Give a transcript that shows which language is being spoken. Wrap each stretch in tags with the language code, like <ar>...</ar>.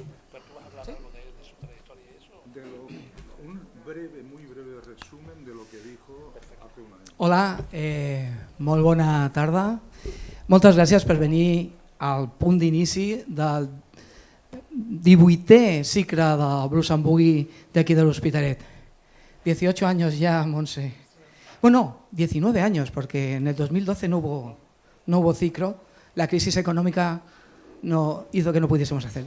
<es>¿Pero tú vas a hablar algo de su trayectoria y eso? Un breve, muy breve resumen de lo que dijo hace un año.</es> <ca>Hola, molt bona tarda. Moltes gràcies per venir al punt d'inici del 18è cicle del Blues and Boogie d'aquí de l'Hospitalet.</ca> <es>18 años ya, Montse. Bueno, 19 años, porque en el 2012 no hubo ciclo. La crisis económica hizo que no pudiésemos hacer.</es>